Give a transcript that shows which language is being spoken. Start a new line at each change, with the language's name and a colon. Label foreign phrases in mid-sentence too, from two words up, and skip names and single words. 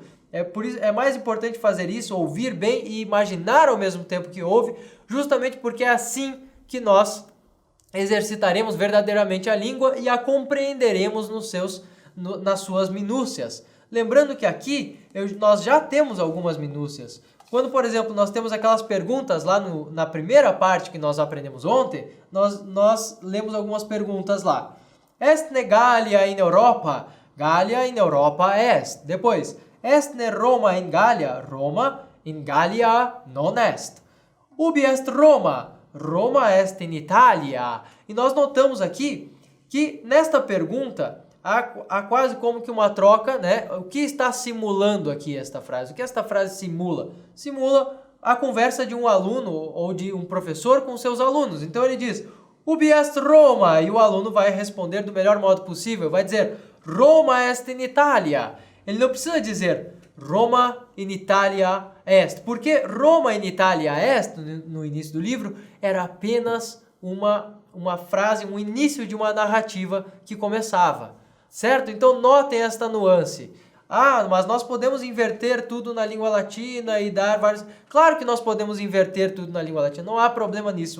Portuguese: É mais importante fazer isso, ouvir bem e imaginar ao mesmo tempo que ouve, justamente porque é assim que nós exercitaremos verdadeiramente a língua e a compreenderemos nas suas minúcias. Lembrando que aqui nós já temos algumas minúcias. Quando, por exemplo, nós temos aquelas perguntas lá na primeira parte que nós aprendemos ontem, nós lemos algumas perguntas lá.
Latin: Estne Gallia in Europa? Gallia in Europa est. Depois, estne Roma in Gallia? Roma in Gallia non est. Ubi est Roma? Roma est in Italia.
Portuguese: E nós notamos aqui que nesta pergunta há quase como que uma troca, né? O que está simulando aqui esta frase? O que esta frase simula? Simula a conversa de um aluno ou de um professor com seus alunos. Então ele diz,
Latin: ubi est Roma?
Portuguese: E o aluno vai responder do melhor modo possível. Vai dizer,
Latin: Roma est in Italia.
Portuguese: Ele não precisa dizer,
Latin: Roma in Italia est. Porque Roma in Italia est,
Portuguese: no início do livro, era apenas uma frase, um início de uma narrativa que começava. Certo? Então notem esta nuance. Mas nós podemos inverter tudo na língua latina e dar vários... Claro que nós podemos inverter tudo na língua latina, não há problema nisso.